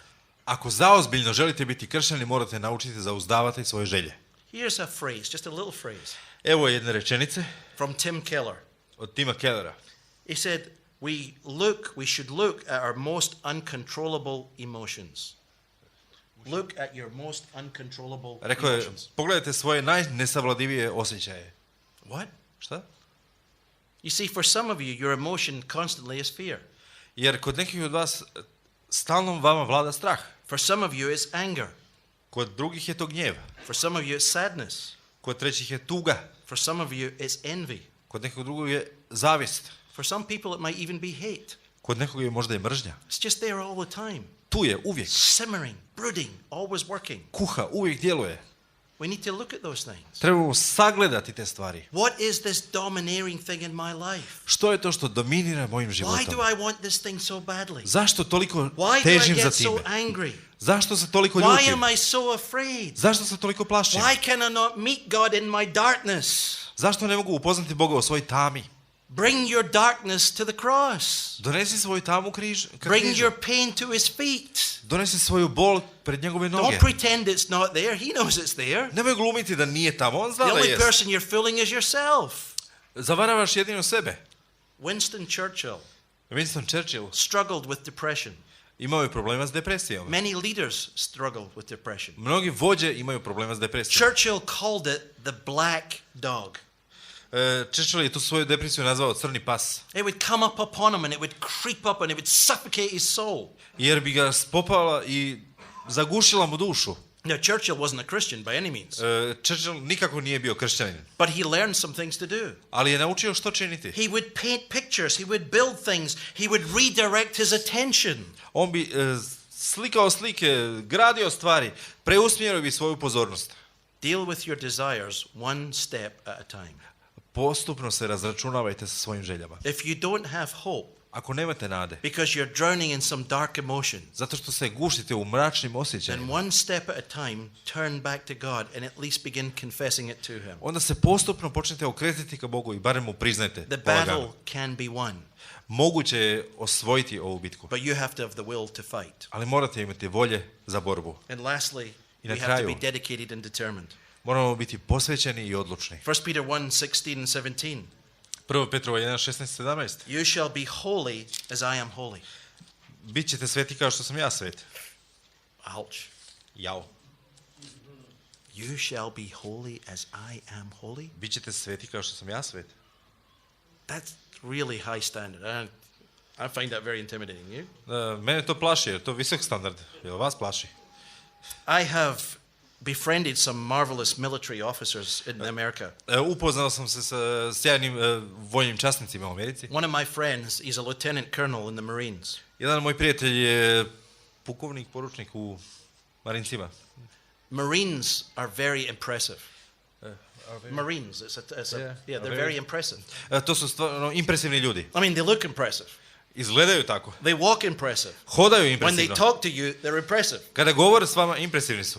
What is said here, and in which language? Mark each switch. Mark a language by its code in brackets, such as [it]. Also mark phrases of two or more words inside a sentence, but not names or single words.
[hr] Ako zaozbiljno želite biti kršćani, morate naučiti zauzdavati svoje želje. [en] Here's a phrase, just a little phrase, [hr] Evo jedne rečenice [en] from Tim Keller. [hr] od Tima Kellera. [en] He said, we should look at our most uncontrollable emotions. Look at your most uncontrollable [hr] Rekao je, [en] emotions. [hr] pogledajte svoje najnesavladivije osjećaje. [en] What? [hr] Šta? [en] You see, for some of you, your emotion constantly is fear. [hr] Jer kod nekih od vas stalno vama vlada strah. [en] For some of you, it's anger. [hr] Kod drugih je to gnjev. [en] For some of you, it's sadness. [hr] Kod trećih je tuga. [en] For some of you, it's envy. [hr] Kod nekog drugog je zavist. [en] For some people, it might even be hate. [hr] Kod nekog je možda i mržnja. [en] It's just there all the time. [hr] Tu je uvijek. [en] Simmering, brooding, always working. [hr] Kuha, uvijek djeluje. [en] We need to look at those things. [hr] Trebamo sagledati te stvari. [en] What is this domineering thing in my life? [hr] Što je to što dominira mojim [en] Why [hr] životom? [en] do I want this thing so badly? [hr] Zašto toliko [en] Why do I [hr] težim za [en] get so [hr] time? [en] angry? [hr] Zašto se toliko [en] Why [hr] ljutim? [en] am I so afraid? [hr] Zašto se toliko plašim? [en] Why can I not meet God in my darkness? [hr] Zašto ne mogu upoznati Boga u svojoj tami? [en] Bring your darkness to the cross. [hr] Donesi svoju tamu ka [en] Bring [hr] križu. [en] your pain to his feet. [hr] Donesi svoju bol pred njegove noge. [en] Don't pretend it's not there. He knows it's there. [hr] Nemoj glumiti da nije tamo, on [en] The [hr] zna da [en] only [hr] jest. [en] person you're fooling is yourself. [hr] Zavaravaš jedino sebe. [en] Winston Churchill [hr] Winston Churchill [en] struggled with depression. [hr] imao je problema s depresijom. [en] Many leaders struggle with depression. [hr] Mnogi vođe imaju problema s depresijom. [en] Churchill called it the black dog. [hr] Churchill je tu svoju depresiju nazvao crni pas. [en] It would come up upon him and it would creep up and it would suffocate his soul. [hr] Jer bi ga spopala i zagušila mu dušu. [en] Now, Churchill wasn't a Christian by any means, [hr] Churchill nikako nije bio kršćanin, [en] but he learned some things to do. [hr] ali je naučio što činiti. [en] He would paint pictures, he would build things, he would redirect his attention. [hr] On bi slikao slike, gradio stvari, preusmjerio bi svoju pozornost. [en] Deal with your desires one step at a time. [hr] Postupno se razračunavajte sa svojim željama. [en] If you don't have hope [hr] Ako nemate nade, [en] because you're drowning in some dark emotion, [hr] zato što se gušite u mračnim [en] then [hr] osjećajima, [en] one step at a time turn back to God and at least begin confessing it to him. [hr] onda se postupno počnete okretati ka Bogu i barem mu priznajte [en] The [hr] polagano. [en] battle can be won, [hr] Moguće je osvojiti ovu bitku, [en] but you have to have the will to fight. [hr] ali morate imati volje za borbu. [en] And lastly, [hr] I na [en] we have to [hr] kraju, [en] be dedicated and determined. [hr] moramo biti posvećeni i odlučni. [en] 1 Peter 1:16 and 17. [hr] 1. Petrova 1:16-17. [en] You shall be holy as I am holy. [hr] Bićete sveti kao što sam ja svet. [en] Ouch. [hr] Jao. [en] You shall be holy as I am holy. [hr] Bićete sveti kao što sam ja svet. [en] That's really high standard. I find that very intimidating. You? [hr] Mene to plaši, jer to visok standard. Jel vas plaši? [en] I have befriended some marvelous military officers in America. [hr] Upoznao sam se sa sjajnim vojnim časnicima u Americi. [en] One of my friends is a lieutenant colonel in the Marines. [hr] Jedan moj prijatelj je pukovnik, poručnik u Marincima. [en] Marines are very impressive. Marines, they're very impressive. [hr] To su stvarno impresivni ljudi. [en] I mean, they look impressive. [hr] Izgledaju tako. [en] They walk impressive. [hr] Hodaju [en] When they [hr] impresivno. [en] talk to you, they're impressive. [hr] Kada govore s vama, impresivni su.